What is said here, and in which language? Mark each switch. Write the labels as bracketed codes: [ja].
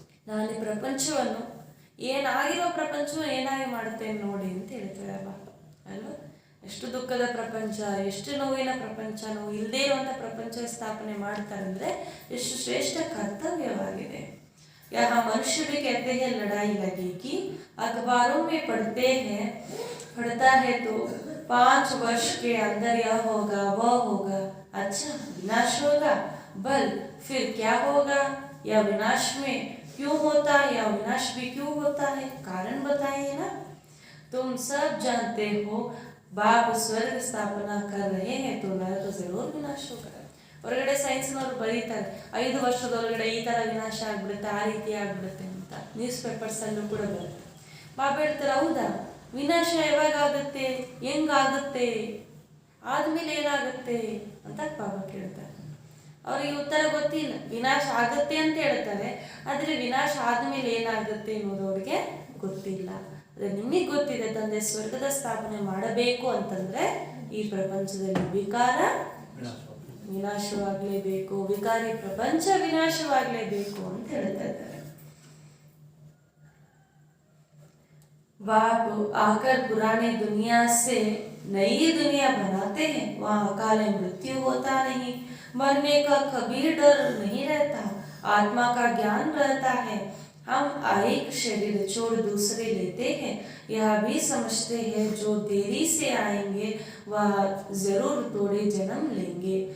[kn] ನಾನು ಈ ಪ್ರಪಂಚವನ್ನು ಏನಾಗಿರೋ ಪ್ರಪಂಚ ಏನಾಗಿ ಮಾಡುತ್ತೇನೆ ನೋಡಿ ಅಂತ ಹೇಳ್ತಾರೆ ಬಾಬಾ ಅಲ್ವಾ. ಎಷ್ಟು ದುಃಖದ ಪ್ರಪಂಚ, ಎಷ್ಟು ನೋವಿನ ಪ್ರಪಂಚ, ನೋವು ಇಲ್ಲದೇ ಇರುವಂಥ ಪ್ರಪಂಚ ಸ್ಥಾಪನೆ ಮಾಡ್ತಾರೆ ಅಂದರೆ ಎಷ್ಟು ಶ್ರೇಷ್ಠ ಕರ್ತವ್ಯವಾಗಿದೆ. [hi] यहाँ मनुष्य भी कहते हैं लड़ाई लगेगी, अखबारों में पढ़ता है तो 5 वर्ष के अंदर यह होगा वह होगा, अच्छा विनाश होगा, बल फिर क्या होगा, या विनाश में क्यों होता है, या विनाश भी क्यों होता है, कारण बताइए ना. तुम सब जानते हो बाप स्वर्ग स्थापना कर रहे हैं तो नरक जरूर विनाश होगा. [kn] ಹೊರಗಡೆ ಸೈನ್ಸ್ನವ್ರು ಬರೀತಾರೆ 5 ವರ್ಷದೊಳಗಡೆ ಈ ಥರ ವಿನಾಶ ಆಗ್ಬಿಡುತ್ತೆ, ಆ ರೀತಿ ಆಗ್ಬಿಡುತ್ತೆ ಅಂತ ನ್ಯೂಸ್ ಪೇಪರ್ಸಲ್ಲೂ ಕೂಡ ಬರುತ್ತೆ. ಬಾಬಾ ಹೇಳ್ತಾರೆ ಹೌದಾ, ವಿನಾಶ ಯಾವಾಗ ಆಗುತ್ತೆ, ಹೆಂಗಾಗುತ್ತೆ, ಆದ್ಮೇಲೆ ಏನಾಗುತ್ತೆ ಅಂತ ಬಾಬಾ ಕೇಳ್ತಾರೆ. ಅವ್ರಿಗೆ ಉತ್ತರ ಗೊತ್ತಿಲ್ಲ. ವಿನಾಶ ಆಗುತ್ತೆ ಅಂತ ಹೇಳ್ತಾರೆ, ಆದರೆ ವಿನಾಶ ಆದ್ಮೇಲೆ ಏನಾಗುತ್ತೆ ಅನ್ನೋದು ಅವ್ರಿಗೆ ಗೊತ್ತಿಲ್ಲ. ಅದೇ ನಿಮಗೆ ಗೊತ್ತಿದೆ ತಂದೆ ಸ್ವರ್ಗದ ಸ್ಥಾಪನೆ ಮಾಡಬೇಕು ಅಂತಂದ್ರೆ ಈ ಪ್ರಪಂಚದಲ್ಲಿ ವಿಕಾರ ವಿನಾಶವಾಗಲೇಬೇಕು, ವಿಕಾರಿ ಪ್ರಪಂಚ ವಿನಾಶವಾಗಲೇಬೇಕು ಅಂತ ಹೇಳ್ತಾ ಇದ್ದಾರೆ. [hi] बाप आकर पुराने दुनिया से नई दुनिया बनाते हैं, वहाँ अकाल मृत्यु होता नहीं, मरने का कभी डर नहीं रहता, आत्मा का ज्ञान रहता है. हम एक शरीर छोड़ दूसरे लेते हैं, यह भी समझते हैं जो देरी से आएंगे वह जरूर थोड़े जन्म लेंगे.